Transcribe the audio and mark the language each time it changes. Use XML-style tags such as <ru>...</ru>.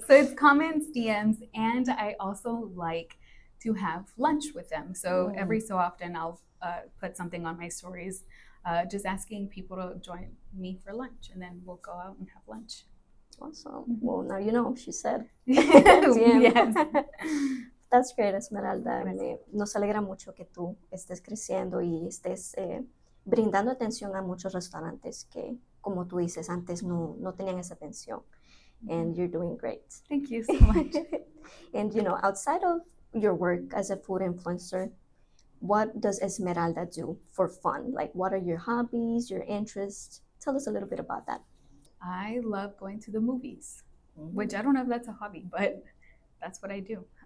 <en>So it's comments, DMs, and I also like to have lunch with them. So every so often I'll put something on my stories, just asking people to join me for lunch, and then we'll go out and have lunch. Awesome. Mm-hmm. Well, now you know, she said. Yes. That's great, Esmeralda.</en> <es>Nos alegra mucho que tú estés creciendo y estés brindando atención a muchos restaurantes que, como tú dices, antes no tenían esa atención.</es> <en>And you're doing great. Thank you so much. And, outside of your work as a food influencer, what does Esmeralda do for fun? Like, what are your hobbies, your interests? Tell us a little bit about that. I love going to the movies, which I don't know if that's a hobby, but that's what I do.</en>